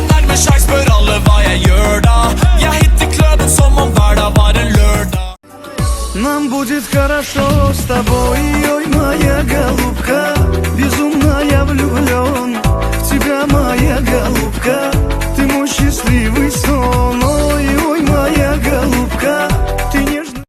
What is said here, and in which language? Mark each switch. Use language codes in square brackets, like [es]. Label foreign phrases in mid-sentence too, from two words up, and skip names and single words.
[no] med sjans spør alle hva jeg gjør da. Jeg hitter klubben som om hverdag var en lørdag. [ru] Нам будет хорошо с тобой, ой, моя голубка. Безумно я влюблен в тебя, моя голубка. Ты мой счастливый сон, ой, ой, моя голубка. Ты нежная.